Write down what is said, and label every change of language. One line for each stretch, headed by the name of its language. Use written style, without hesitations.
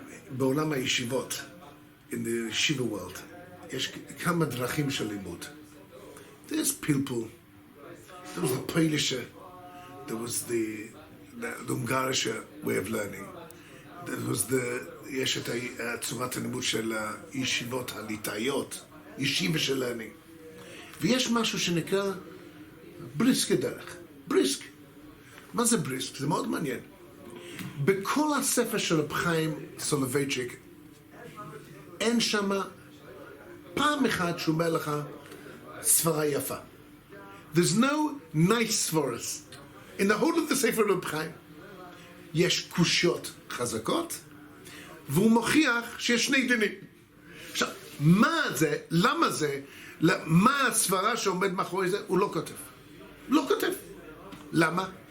Hebrew: בעולם הישיבות,
English: in the Shiva world,
Hebrew: יש כמה דרכים של לימוד.
English: There's pilpul, there was the Polish, there was the Ungarish way of learning, there was
Hebrew: יש את צורת הלימוד של הישיבות הליטאיות, ישיבה של
English: learning.
Hebrew: ויש משהו שנקרא בריסק דרך, בריסק. מה זה בריסק? זה מאוד מעניין. בכל הספר של רב חיים סולובייצ'יק, אין שמה פעם אחת שהוא אומר לך ספרה יפה.
English: There's no nice ספורס. In the whole of the
Hebrew: ספר רב חיים, יש קושיות חזקות, והוא מוכיח שיש שני דינים. עכשיו, מה זה, למה זה, מה הספרה שעומד מאחורי זה, הוא לא כותב. לא כותב. למה?